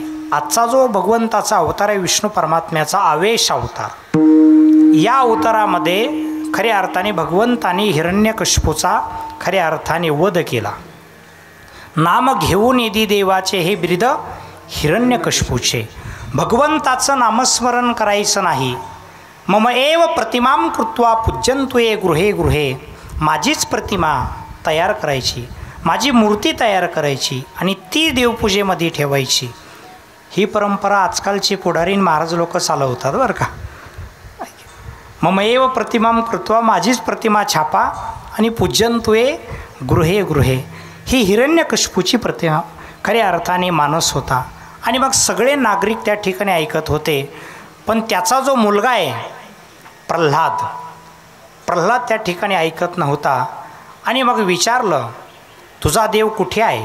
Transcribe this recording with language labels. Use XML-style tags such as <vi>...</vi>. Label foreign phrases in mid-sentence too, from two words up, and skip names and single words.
<mr>आजचा जो भगवंताचा अवतार आहे विष्णू परमात्म्याचा आवेश अवतार. या अवतारामध्ये खऱ्या अर्थाने भगवंताने हिरण्यकश्यपूचा खऱ्या अर्थाने वध केला. नाम घेऊन येदी देवाचे हे बिरुद हिरण्यकश्यपूचे. भगवंताचं नामस्मरण करायचं नाही.</mr> <sa>मम एव प्रतिमां कृत्वा पूज्यन्तु ये गृहे गृहे.</sa> <mr>माझीच प्रतिमा तयार करायची, माझी मूर्ती तयार करायची आणि ती देवपूजेमध्ये ठेवायची. ही परंपरा आजकालचे पुढारी महाराज लोक चालवतात बरं का.</mr> <sa>मम एव प्रतिमां कृत्वा,</sa> <mr>माझीच प्रतिमा छापा आणि</mr> <sa>पूज्यन्तु ये गृहे गृहे.</sa> <mr>ही हिरण्यकश्यपूची प्रतिमा खऱ्या अर्थाने मानस होता. आणि मग सगळे नागरिक त्या ठिकाणी ऐकत होते. पण त्याचा जो मुलगा आहे प्रल्हाद त्या ठिकाणी ऐकत नव्हता आणि मग विचारलं, तुझा देव कुठे आहे?</mr>